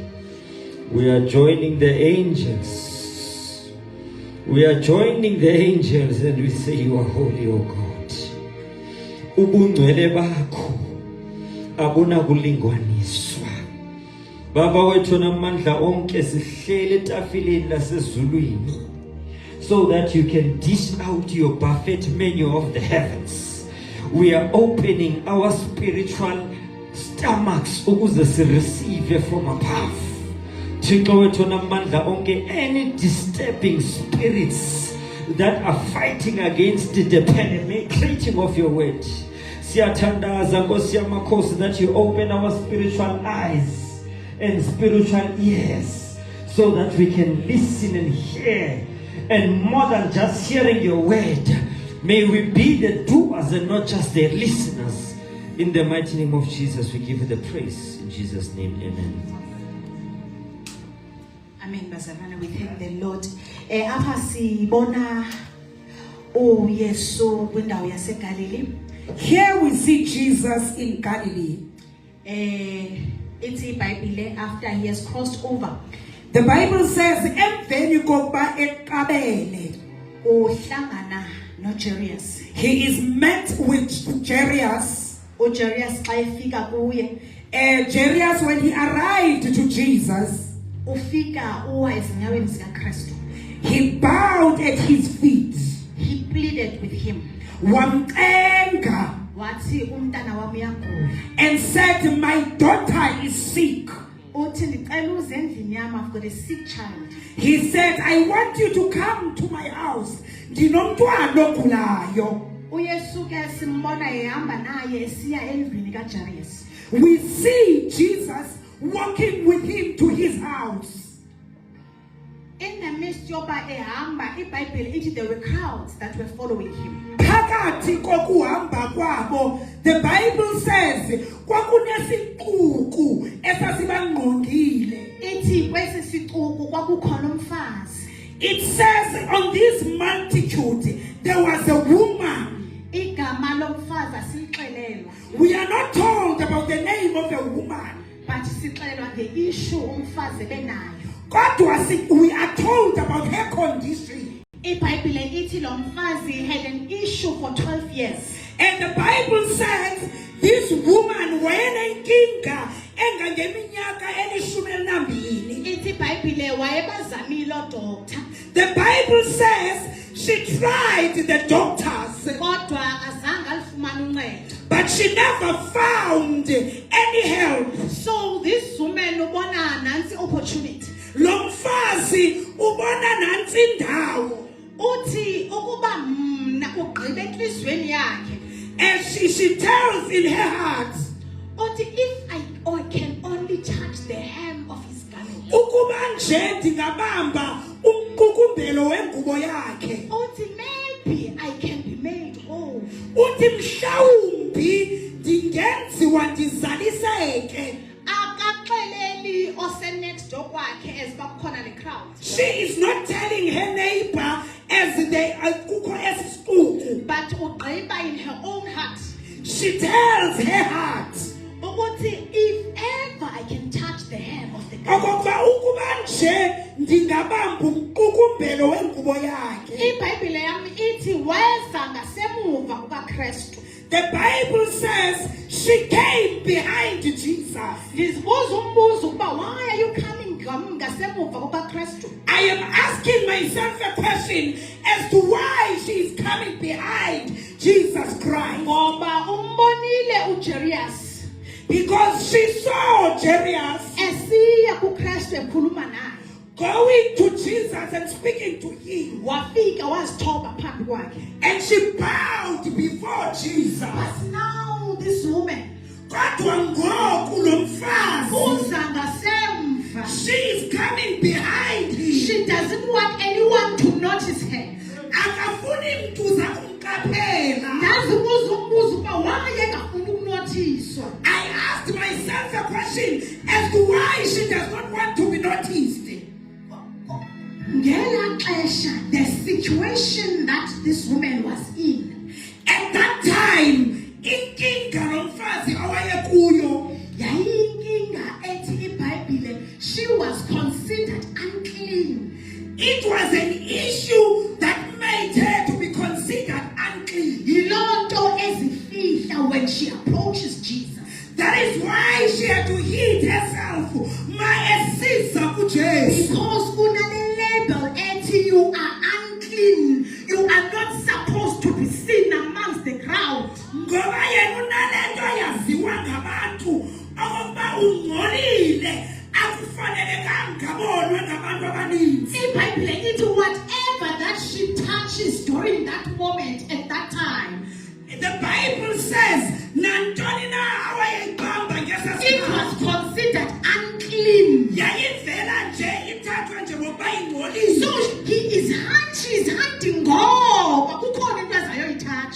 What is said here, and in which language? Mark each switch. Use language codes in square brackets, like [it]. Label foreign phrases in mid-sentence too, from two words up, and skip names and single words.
[en] We are joining the angels. We are joining the angels and we say you are holy, oh God. [xh] Ubungcwele bakho abunakulingwaniswa. Baba wethu namandla onke sihlele etafileni lasezulwini, [en] so that you can dish out your buffet menu of the heavens. We are opening our spiritual stomachs [xh] ukuze si [en] receive from above. [xh] Thixo wethu namandla onke, [en] any disturbing spirits that are fighting against the penetrating of your word, [xh] siyathandaza Nkosi yamakhosi [en] that you open our spiritual eyes and spiritual ears so that we can listen and hear. And more than just hearing your word, may we be the doers and not just the listeners. In the mighty name of Jesus, we give you the praise. In Jesus' name, amen. Amen, bazalwane. We thank the Lord. [xh] Apha sibona uYesu kwindawo yaseGalilee. [en] Here we see Jesus in Galilee. It's iBhayibhile after he has crossed over. The Bible says, [xh] emveni kokuba eqabele, Uhlangana noJairus. [en] he is met with Jairus. [xh] uJairus xa efika kuye, [en] Jairus, when he arrived to Jesus, [xh] ufika uwa ezinyaweni zikaKristu. [en] he bowed at his feet. He pleaded with him. [xh] Wamcenga Wathi umntana wami uyagula. [en] and said, my daughter is sick. [xh] Uthi ndicela uze endlini yami, [en] I've got a sick child. He said, I want you to come to my house. [xh] Ndinomntwana ogulayo. uYesu ke simbona ehamba naye esiya endlini kaJairus. [en] We see Jesus walking with him to his house. In the midst [xh] yoba ehamba, iBhayibhile ithi [en] there were crowds that were following him. [xh] Phakathi kokuhamba kwabo, [en] the Bible says, [xh] kwakunesixuku esasibangqongile. Ithi kwesi sixuku kwakukhona umfazi. [en] It says on this multitude, there was a woman. [xh] Igama lomfazi asilixelelwa, [en] We are not told about the name of the woman. [xh] but sixelelwa [en] the issue [xh] umfazi benayo. [en] Kodwa we are told about her condition. [xh] iBhayibhile ithi lo mfazi [en] had an issue for 12 years. And the Bible says, this woman [xh] wayenenkinga engangeminyaka elishumi elinambili. Ithi iBhayibhile wayebazamile odoctor, [en] The Bible says she tried the doctors, [xh] kodwa azange alifumane uncedo. [en] but she never found any help. So this woman [xh] ubona nansi [en] opportunity. [xh] Lo mfazi ubona nantsi indawo. Uthi ukuba mna ugqibe enhlizweni yakhe. [en] And she tells in her heart, Uthi if I can only touch the hem of his garment. [xh] ukuba nje ndingabamba umqukumbelo wengubo yakhe. [en] Uthi maybe I can be made whole. [xh] Uthi mhlawumbi ndingenziwa ndizaliseke. Akaxeleli ose [en] next door [xh] kwakhe as bakhona le crowd. [en] She is not telling her neighbor as they [xh] kukho esisiquku. [en] But [xh] ugqiba [en] in her own heart. She tells her heart, Ukuthi if ever I can touch the hem of the garment. [xh] okokuba ukuba nje ndingabamba umqukumbelo wengubo yakhe. iBhayibhile yami ithi weza ngasemuva kukaKristu. [en] The Bible says she came behind Jesus. [xh] Ndizibuza umbuzo ukuba [en] why are you coming [xh] ngasemuva kukaKristu? [en] I am asking myself a question as to why she is coming behind Jesus Christ. [xh] Ngoba umbonile uJairus [en] Because she saw Jairus [xh] esiya kuKristu ekhuluma naye. [en] going to Jesus and speaking to him. [xh] Wafika wazithoba phambi kwakhe. [en] And she bowed before Jesus. But now this woman [xh] Kodwa ngoku lo mfazi, uza ngasemva. [en] she is coming behind him. She doesn't want anyone to notice her. [xh] Akafuni mntu uza kumqaphela. Ndazibuza umbuzo ukuba why engafuni ukunotiswa. [en] I asked myself a question as to why she does not want to be noticed. [xh] Ngela xesha, [en] the situation that this woman was in, At that time, [xh] inkinga lo mfazi awayekuyo yayinkinga ethi iBhayibhile, [en] she was considered unclean. it was an issue that made her to be considered unclean. [xh] Yiloo nto ezifihla [en] when she approaches Jesus. That is why she had to hid herself. [xh] Maesiza kuJesu. [en] Because [xh] kunale label ethi [en] you are unclean. You are not supposed to be seen amongst the crowd. [xh] Ngoba yena unalento yaziwa ngabantu okokuba ungcolile akufanelekanga abonwe ngabantu abaninzi. iBhayibhile ithi [en] whatever that she touches during that moment at that time, The Bible says [xh] nantoni na awayeyibamba [en] it [xh] ngesasikhathi [en] was considered unclean. [xh] yayivela nje ithathwa nje ngoba ingcolile. [en] So she is hunting [xh] ngoba kukhona into azayoyithatha.